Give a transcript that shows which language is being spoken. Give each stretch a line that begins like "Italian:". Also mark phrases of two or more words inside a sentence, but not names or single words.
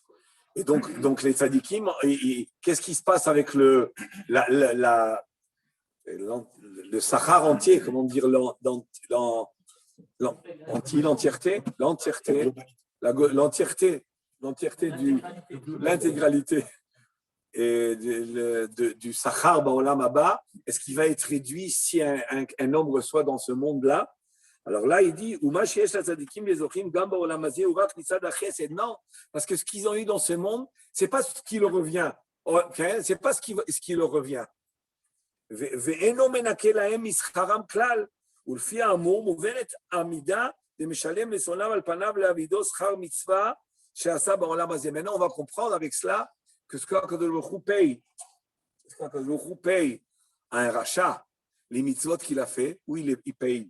French: Et donc les tzadikim, qu'est-ce qui se passe avec le sachar entier, comment dire, l'entièreté, l'intégralité et du
Hebrew: שכר בעולם הבא,
French: est-ce qu'il va être réduit si un homme reçoit dans ce monde-là? Alors là, il dit, non, parce que ce qu'ils ont eu dans ce monde, c'est pas ce qui leur revient. C'est pas ce qui leur revient. Maintenant, on va comprendre avec cela que ce qu'
Hebrew: הקדוש ברוך הוא
French: paye à un rachat, les mitzvot qu'il a fait, où il paye.